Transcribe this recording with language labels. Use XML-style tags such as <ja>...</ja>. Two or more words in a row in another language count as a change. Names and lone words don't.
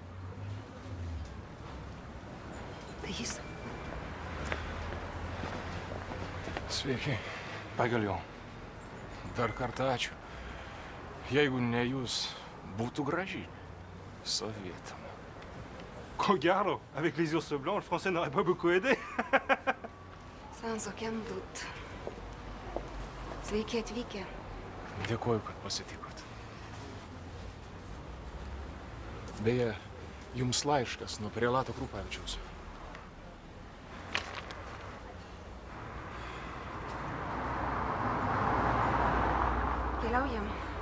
<lt>Tai jis. Sveiki, pagaliau. Dar kartą ačiū. Jeigu ne jūs, būtų gražiai sovietam. Ko gero,</lt> <fr>avec les ours blancs, le français n'aurait pas beaucoup aidé. Sans aucun doute.</fr> <lt>Sveiki atvykę. Dėkuoju, kad pasitikot. Beje, jums laiškas nuo prelato Krupavičiaus. Keliaujam.</lt>